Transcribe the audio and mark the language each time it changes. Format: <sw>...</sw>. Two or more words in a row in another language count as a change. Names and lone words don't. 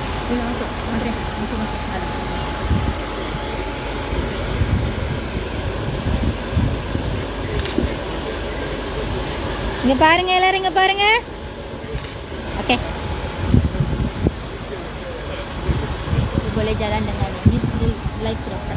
<ms>Bila masuk. Masuk. Masuk. Dalam.</ms> <ta>இங்க பாருங்க எல்லாரும் இங்க பாருங்க.</ta> <ms>Okey. Boleh jalan dengan ni live sudah start.</ms>